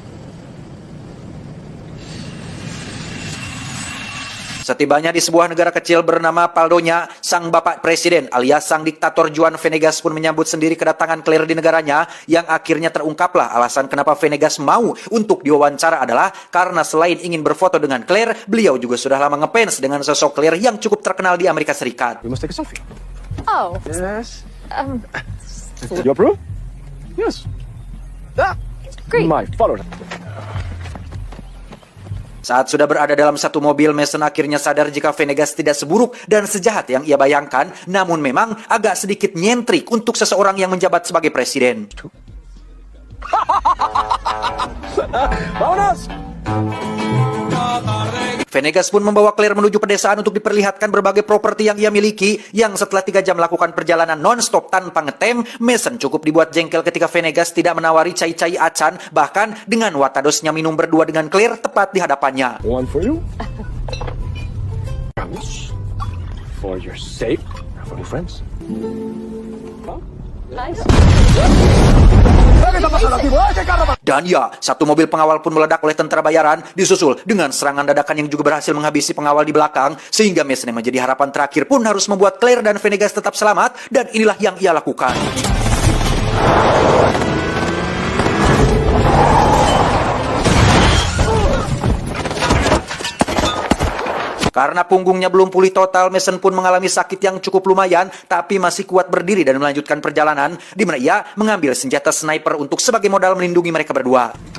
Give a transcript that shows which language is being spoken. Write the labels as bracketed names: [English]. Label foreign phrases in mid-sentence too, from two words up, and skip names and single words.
[Indonesian] Setibanya di sebuah negara kecil bernama Paldonya, sang bapak presiden alias sang diktator Juan Venegas pun menyambut sendiri kedatangan Claire di negaranya, yang akhirnya terungkaplah alasan kenapa Venegas mau untuk diwawancara adalah karena selain ingin berfoto dengan Claire, beliau juga sudah lama ngefans dengan sosok Claire yang cukup terkenal di Amerika Serikat. [English] We must take a selfie. Oh. Yes. You approve? Yes. Ah, Great. my follower. [Indonesian] Saat sudah berada dalam satu mobil, Mason akhirnya sadar jika Venegas tidak seburuk dan sejahat yang ia bayangkan, namun memang agak sedikit nyentrik untuk seseorang yang menjabat sebagai presiden. Vámonos! Venegas pun membawa Claire menuju pedesaan untuk diperlihatkan berbagai properti yang ia miliki, yang setelah 3 jam melakukan perjalanan non-stop tanpa ngetem, Mason cukup dibuat jengkel ketika Venegas tidak menawari [Sundanese] cai-cai acan, [Indonesian] bahkan dengan watadosnya minum berdua dengan Claire tepat di hadapannya. [English] One for you. Promise. For your sake. For your friends. Nice. [Indonesian] Dan ya, satu mobil pengawal pun meledak oleh tentara bayaran, disusul dengan serangan dadakan yang juga berhasil menghabisi pengawal di belakang, sehingga Mason yang menjadi harapan terakhir pun harus membuat Claire dan Venegas tetap selamat, dan inilah yang ia lakukan. Karena punggungnya belum pulih total, Mason pun mengalami sakit yang cukup lumayan, tapi masih kuat berdiri dan melanjutkan perjalanan, di mana ia mengambil senjata sniper untuk sebagai modal melindungi mereka berdua.